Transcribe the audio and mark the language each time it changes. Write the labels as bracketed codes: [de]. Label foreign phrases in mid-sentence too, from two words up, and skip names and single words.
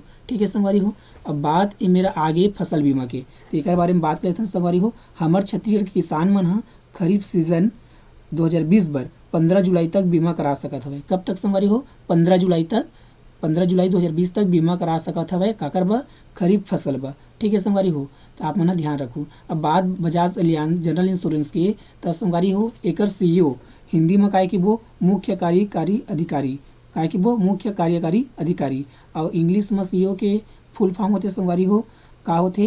[hne] ठीक है संगवारी हो, अब बात ये मेरा आगे फसल बीमा के, तो एक बारे में बात करते हैं संगवारी हो। हमार छत्तीसगढ़ के किसान मन हा खरीफ सीजन 2020 बर 15 जुलाई तक बीमा करा सकत हवे। कब तक संगवारी हो? 15 जुलाई तक, 15 जुलाई 2020 तक बीमा करा सकत हवे काकर बा? खरीफ फसल बा। ठीक है संगवारी हो, तो आप मन ध्यान रखो। अब बात बजाज एलियान जनरल इंश्योरेंस के, तो संगवारी हो एकर सीईओ हिंदी में काय की वो मुख्य कार्यकारी अधिकारी, काय की वो मुख्य कार्यकारी अधिकारी, और इंग्लिश में सीईओ के [en] full form [hne] होते संगवारी हो का होते?